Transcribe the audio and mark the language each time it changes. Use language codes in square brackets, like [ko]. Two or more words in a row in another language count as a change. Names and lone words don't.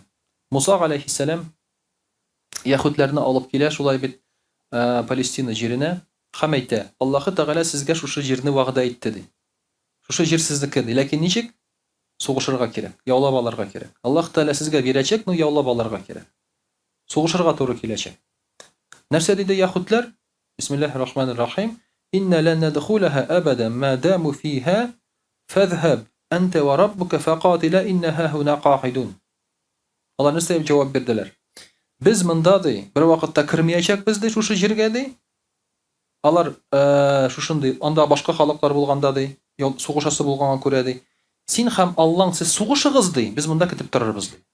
[tt] Муса алейхиссалам яһүдләрне алып килә, шулай бит Палестина җиренә, һәм әйтә: Аллаһы Тәгалә сезгә шушы җирне вәгъдә итте ди. Шушы җир сезнеке ди, ләкин ничек? Сугышырга кирәк, яулап алырга кирәк. Аллаһ Тәгалә сезгә бирәчәк, но яулап алырга кирәк. Сугышырга туры киләчәк. Нәрсә диде яһүдләр? [ar] Бисмиллаһир-рахманир-рахим. إنا لن ندخلها أبدا ما داموا فيها فاذهب أنت وربك فقاتلا إنا هاهنا قاعدون. [tt] Алар нәрсә дип җавап бирделәр? Без монда ди, бер вакытта кирмәячәкбез ди шушы җиргә ди. Алар шушындый, анда башка халыклар булганда ди, сугышасы булганга күрә ди. Син һәм Аллаң сез сугышыгыз ди, без монда көтеп торырбыз ди.